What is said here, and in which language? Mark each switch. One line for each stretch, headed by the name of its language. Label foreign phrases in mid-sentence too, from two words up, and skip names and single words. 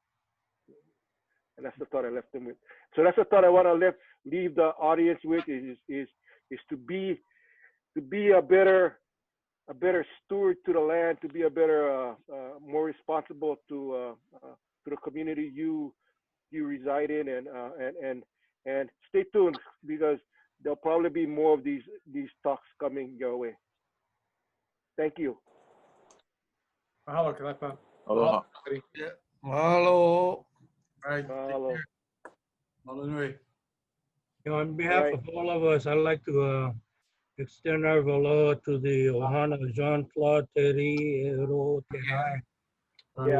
English: And that's the thought I left them with. So that's the thought I want to leave the audience with is to be a better steward to the land, to be a better, more responsible to the community you reside in, and stay tuned because there'll probably be more of these talks coming your way. Thank you. Mahalo, Kālepa. Aloha. Yeah. Mahalo. All right. Mahalo.
Hawaiian: Mahalo nui.
English: On behalf Right. of all of us, I'd like to extend our aloha to the Ohana Jean-Claude Teri Ero Terai, Yeah.